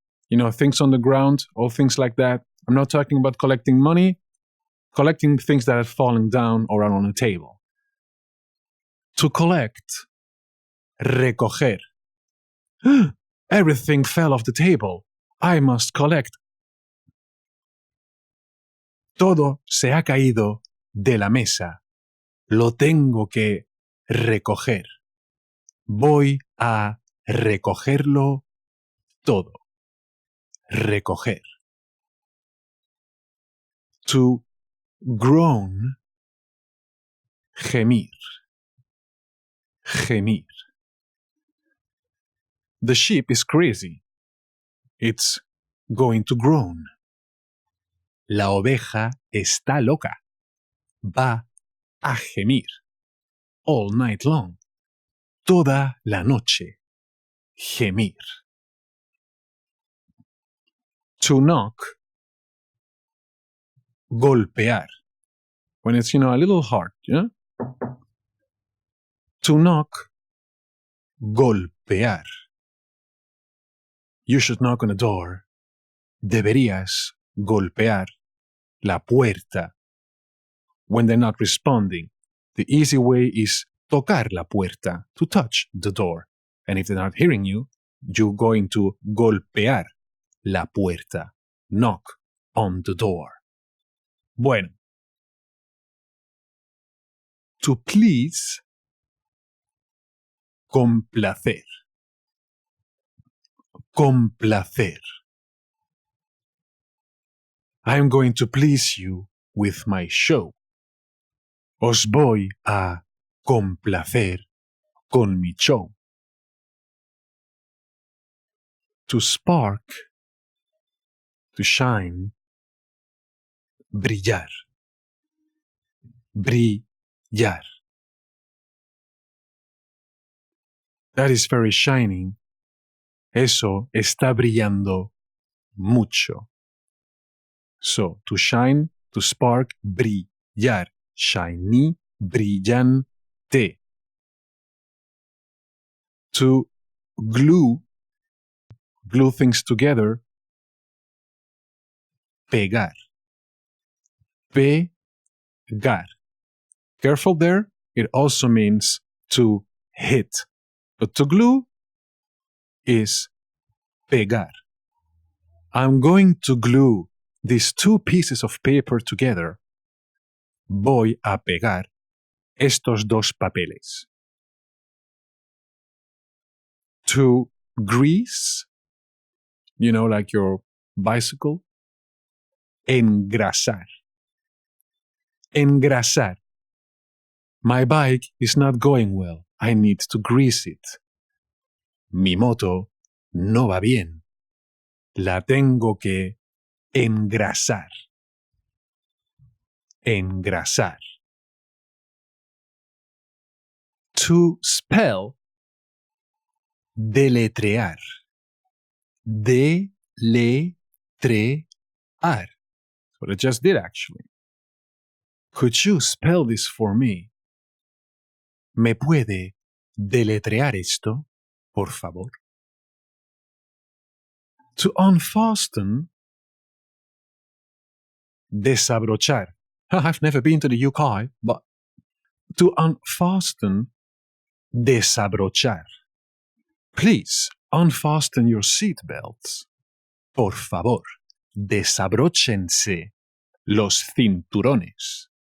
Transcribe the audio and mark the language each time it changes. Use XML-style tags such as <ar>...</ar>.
<en>You know, things on the ground, all things like that. I'm not talking about collecting money, collecting things that have fallen down or are on a table. To collect. Recoger. Everything fell off the table. I must collect.</en> <es>Todo se ha caído de la mesa. Lo tengo que recoger. Voy a recogerlo todo. Recoger.</es> <en>To groan. Gemir. Gemir. The sheep is crazy. It's going to groan.</en> <es>La oveja está loca. Va a gemir.</es> <en>All night long.</en> <es>Toda la noche. Gemir.</es> <en>To knock.</en> <es>Golpear.</es> <en>When it's, a little hard, yeah? To knock. Golpear. You should knock on a door.</en> <es>Deberías golpear la puerta.</es> <en>When they're not responding, the easy way is</en> <es>tocar la puerta,</es> <en>to touch the door. And if they're not hearing you, you're going to</en> <es>golpear la puerta,</es> <en>knock on the door.</en> <es>Bueno.</es> <en>To please.</en> <es>Complacer. Complacer.</es> <en>I'm going to please you with my show.</en> <es>Os voy a complacer con mi show.</es> <en>To spark. To shine. Brillar.</en> <es>Brillar.</es> <en>That is very shining.</en> <es>Eso está brillando mucho.</es> <en>So, to shine, to spark, brillar. Shiny, brillante. To glue things together.</en> <es>Pegar. Pegar.</es> <en>Careful there, it also means to hit. But to glue is pegar. I'm going to glue these two pieces of paper together.</en> <es>Voy a pegar estos dos papeles.</es> <en>To grease, like your bicycle.</en> <es>Engrasar. Engrasar.</es> <en>My bike is not going well. I need to grease it.</en> <es>Mi moto no va bien. La tengo que engrasar. Engrasar.</es> <en>To spell. Deletrear.</en> <es>Deletrear.</es> <en>What I just did, actually. Could you spell this for me?</en> <es>¿Me puede deletrear esto, por favor?</es> <en>To unfasten.</en> <es>Desabrochar.</es> <en>I've never been to the UK, but to unfasten. Desabrochar. Please unfasten your seatbelts.</en> <es>Por favor, desabróchense los cinturones.</es>